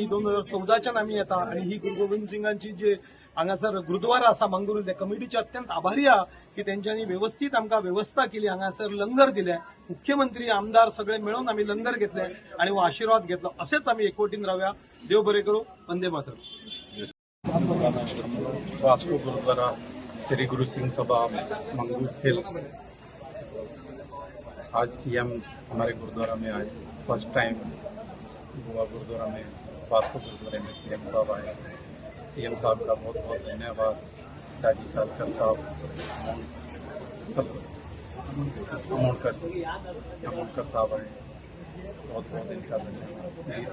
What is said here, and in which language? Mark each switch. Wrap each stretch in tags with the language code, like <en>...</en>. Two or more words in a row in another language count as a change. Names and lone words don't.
<kok>2014च्यान आमी येता आनी ही गुरु गोविंद सिंगांची जी हांगासर गुरुद्वारा आसा मंगळूर, त्या कमिटीचे अत्यंत आभारी आहा की तेंच्यांनी व्यवस्थीत आमकां व्यवस्था केली, हांगासर लंगर दिले, मुख्यमंत्री आमदार सगळे मेळून आमी लंगर घेतले आनी हो आशिर्वाद घेतलो. असेच आमी एकवटीन रावया. देव बरें करूं. वंदे मातरम.</kok> <hi>वास्को गुरुद्वारा श्री गुरु सिंह सभा मंगूर हिल। आज सीएम हमारे गुरुद्वारा में आए,</hi> <en>first time</en> <hi>गोवा गुरुद्वारा में, वास्को गुरुद्वारे में सीएम साहब आए। सीएम साहब का बहुत बहुत धन्यवाद। दाजी सालकर साहब, सब अमोणकर साहब आए, बहुत बहुत इनका धन्यवाद।</hi>